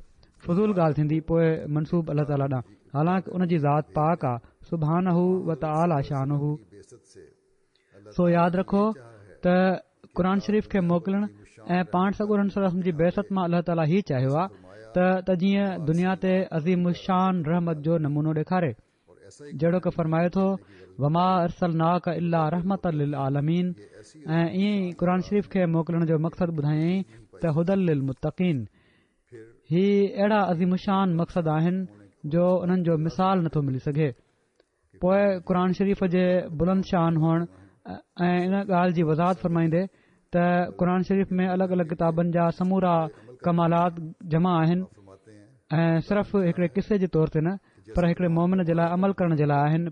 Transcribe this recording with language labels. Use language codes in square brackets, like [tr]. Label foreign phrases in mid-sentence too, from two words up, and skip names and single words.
[sd] फज़ूल ॻाल्हि थींदी पोइ मनसूब अल्लाह ताला ॾांहुं, हालांकि उन जी ज़ात पाक आहे [ar] سبحانه و تعالى شانه. [sd] सो यादि रखो त क़ुर शरीफ़ खे मोकिलण ऐं पाण सॻोरन [ar] صلى الله عليه وسلم [sd] जी बेसत मां अल्लाह ताला ही चाहियो आहे त जीअं दुनिया ते अज़ीम शान रहमत जो नमूनो ॾेखारे, जहिड़ो की फरमाए थो [ar] وما أرسلناك إلا رحمة للعالمين. [sd] ऐं ईअं ई क़ुर शरीफ़ खे मोकिलण जो मक़सदु ॿुधायई त [ar] هدى للمتقين. [sd] ही अहिड़ा अज़ीम शान मक़सद आहिनि जो उन्हनि जो मिसाल नथो मिली सघे। पोइ क़ुर शरीफ़ जे बुलंद शान हुअण ऐं इन ॻाल्हि जी वज़ाहत फरमाईंदे त क़ुर शरीफ़ में अलॻि अलॻि किताबनि जा समूरा कमालात जमा आहिनि ऐं सिर्फ़ हिकिड़े किसे जे तौर ते न पर हिकिड़े मोमिन जे लाइ अमल करण जे लाइ आहिनि।